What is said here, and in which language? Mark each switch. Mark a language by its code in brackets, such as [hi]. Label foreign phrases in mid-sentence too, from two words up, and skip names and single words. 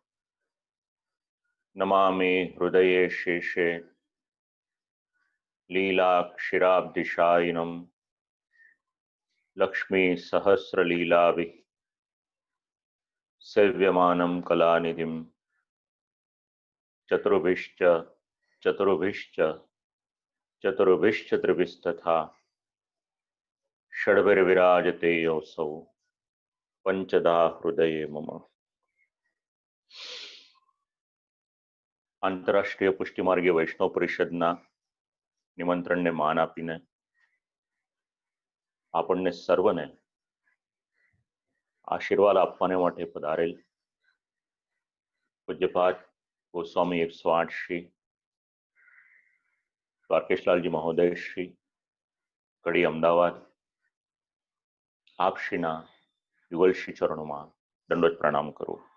[sa] नमामि हृदये शेषे लीलाक्षीराब्धिशायिनं लक्ष्मीसहस्रलीलाभिः सेव्यमानं कलानिधिं चतुर्भिश्च चतुर्भिश्च चतुर्भिश्च त्रिभिस्तथा षड्भिर्विराजते योऽसौ पंचदा हृदये मम। [gu] આંતરરાષ્ટ્રીય પુષ્ટિમાર્ગીય વૈષ્ણવ પરિષદના નિમંત્રણને માન આપીને આપણને સર્વને આશીર્વાદ આપવાને માટે પધારેલ પૂજ્યપાદ ગોસ્વામી 108 શ્રી દ્વારકેશલાલજી મહોદય શ્રી કડી અમદાવાદ આપ શ્રીના યુગલ શ્રી ચરણોમાં દંડવત પ્રણામ કરું।